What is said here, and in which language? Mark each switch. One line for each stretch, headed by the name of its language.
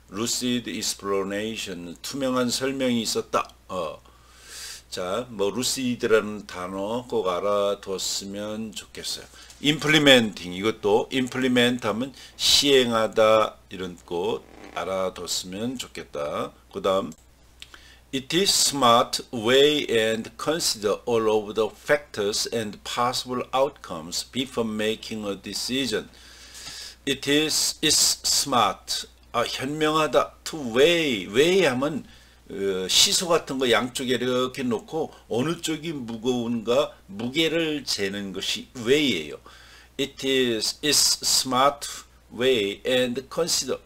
English: lucid explanation,
Korean: 투명한 설명이 있었다. 자, 뭐 lucid라는 단어 꼭 알아뒀으면 좋겠어요. implementing, 이것도 implement 하면 시행하다 이런 거 알아뒀으면 좋겠다. 그 다음
English: It is smart weigh and consider all of the factors and possible outcomes before making a decision. It is smart.
Korean: 현명하다.
English: To weigh
Korean: 하면 시소 같은 거 양쪽에 이렇게 놓고 어느 쪽이 무거운가 무게를 재는 것이 weigh예요.
English: It is smart weigh and consider.